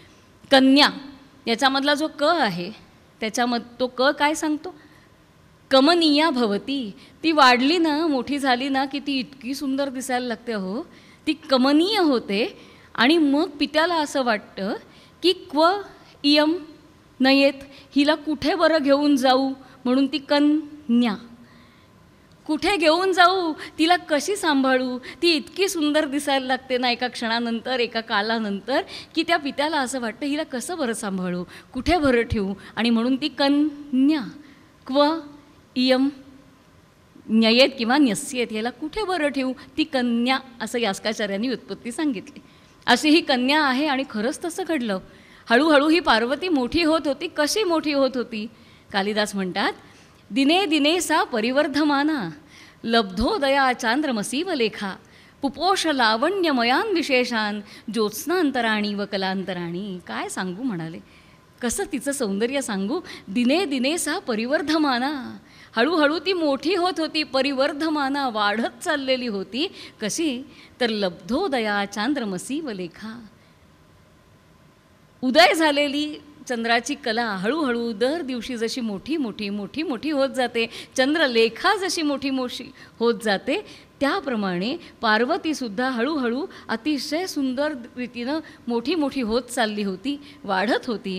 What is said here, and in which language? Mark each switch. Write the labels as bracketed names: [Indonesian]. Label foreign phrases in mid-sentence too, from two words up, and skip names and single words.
[Marathi] कन्या याच्यामधला जो क आहे तो क काय सांगतो? [Sanskrit] कमनीया भवती. [Marathi] ती वाढली ना, मोठी झाली ना की ती इतकी सुंदर दिसायला लागते. हो, ती कमनीय होते. आणि मग पित्याला असं वाटतं की [Sanskrit] क्व इयम नयेत, [Marathi] हिला कुठे बरं घेऊन जाऊ, म्हणून ती कन्या. कुठे घेऊन जाऊ, तिला कशी सांभाळू, ती इतकी सुंदर दिसायला लागते ना एका क्षणानंतर, एका कालानंतर, की त्या पित्याला असं वाटतं हिला कसं बरं सांभाळू, कुठे बरं ठेवू, आणि म्हणून ती कन्या. [Sanskrit] क्व इयम न्ययेत [Marathi] किंवा न्यस्येत, याला कुठे बरं ठेवू, ती कन्या, असं यास्काचार्यांनी व्युत्पत्ती सांगितली. अशी ही कन्या आहे. आणि खरंच तसं घडलं. हळूहळू ही पार्वती मोठी होत होती. कशी मोठी होत होती? कालिदास म्हणतात, [Sanskrit] दिने दिने सा परिवर्धमाना, लब्धोदया चांद्रमसीव लेखा, पुपोष लावण्यमयान विशेषान, ज्योत्स्नांतराणी व कलांतराणी. [Marathi] काय सांगू म्हणाले, कसं तिचं सौंदर्य सांगू. [Sanskrit] दिने दिने सा परिवर्धमाना, [Marathi] हळूहळू ती मोठी होत होती, परिवर्धमाना, वाढत चाललेली होती. कशी? तर [Sanskrit] लब्धोदया चांद्रमसीव लेखा, [Marathi] उदय झालेली चंद्राची कला हळूहळू दर दिवशी जशी मोठी मोठी मोठी मोठी होत जाते, चंद्रलेखा जशी मोठी मोठी होत जाते, त्याप्रमाणे पार्वतीसुद्धा हळूहळू अतिशय सुंदर रीतीनं मोठी मोठी होत चालली होती, वाढत होती.